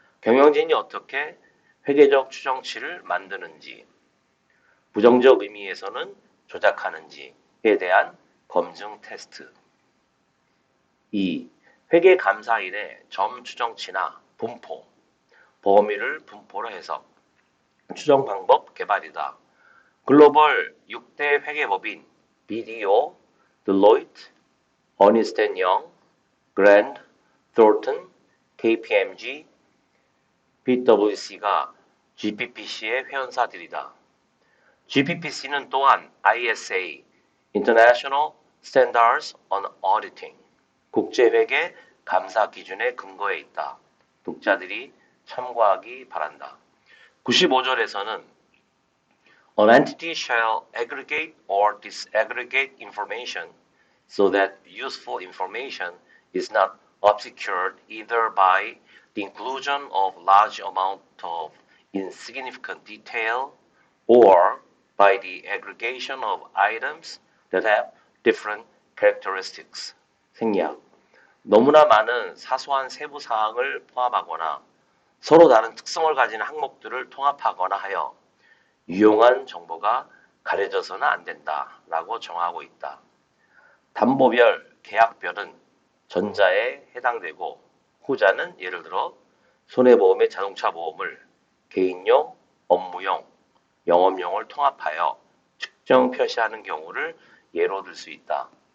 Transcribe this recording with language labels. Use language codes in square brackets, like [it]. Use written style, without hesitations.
[ko] 경영진이 어떻게 회계적 추정치를 만드는지, 부정적 의미에서는 조작하는지에 대한 검증 테스트. 2. 회계 감사인의 점 추정치나 분포, 범위를 분포로 해석, 추정 방법 개발이다. 글로벌 6대 회계법인 BDO, Deloitte, Ernst & Young, Grant Thornton, KPMG, PwC가 GPPC의 회원사들이다. GPPC는 또한 ISA, International Standards on Auditing, 국제회계 감사 기준의 근거에 있다. 독자들이 참고하기 바란다. 95절에서는 [en] An entity shall aggregate or disaggregate information so that useful information is not obscured either by the inclusion of large amount of insignificant detail or by the aggregation of items that have different characteristics. [ko] 생략. 너무나 많은 사소한 세부 사항을 포함하거나 서로 다른 특성을 가진 항목들을 통합하거나 하여 유용한 정보가 가려져서는 안 된다라고 정하고 있다. 담보별, 계약별은 전자에 해당되고 후자는 예를 들어 손해보험의 자동차 보험을 개인용, 업무용, 영업용을 통합하여 측정 표시하는 경우를 예로 들 수 있다.